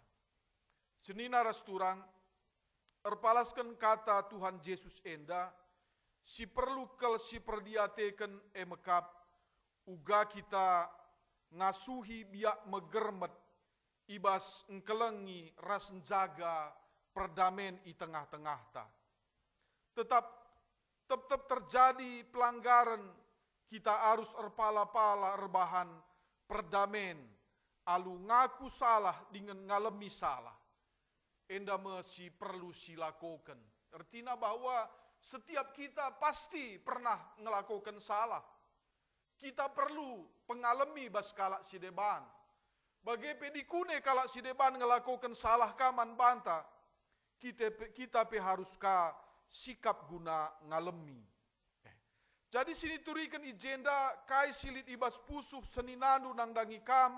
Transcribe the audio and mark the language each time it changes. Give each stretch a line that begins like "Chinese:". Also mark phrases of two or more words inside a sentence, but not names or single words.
Batak Karo: Senina rasturang erpalaskan kata Tuhan Yesus enda si perlu kel si perdiateken emekap uga kita ngasuhi biak megermet ibas engkelengi ras jaga perdamen i tengah-tengah ta. Tetap terjadi pelanggaran kita harus erpala-pala rebahan perdamen alu ngaku salah dengan ngalemi salah. Enda mesti perlu silakokan.
Indonesian: Artinya bahwa setiap kita pasti pernah ngelakukan salah.
Batak Karo: Kita perlu pengalami baskala sideban. Bagi pedikune kalau sideban ngelakukan salah kaman banta. Kita harus ka sikap guna ngalemi. Jadi sini turikan ijenda kai silit ibas pusuh seninandu nang dangikam.